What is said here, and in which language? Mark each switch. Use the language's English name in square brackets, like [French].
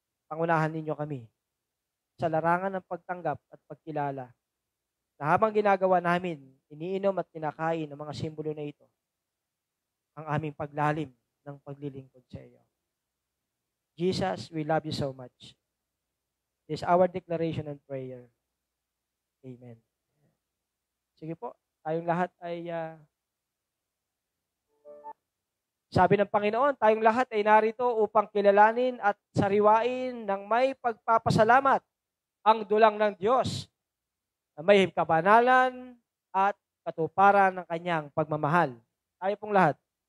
[Filipino] Pangunahan ninyo kami sa larangan ng pagtanggap at pagkilala na habang ginagawa namin, iniinom at kinakain ng mga simbolo na ito, ang aming paglalim ng paglilingkod sa iyo. [English] Jesus, we love you so much. This is our declaration and prayer. Amen. [Filipino] Sige po, tayong lahat ay sabi ng Panginoon, tayong lahat ay narito upang kilalanin at sariwain ng may pagpapasalamat ang dulang ng Diyos na may kabanalan at katuparan ng kanyang pagmamahal. Tayo pong lahat.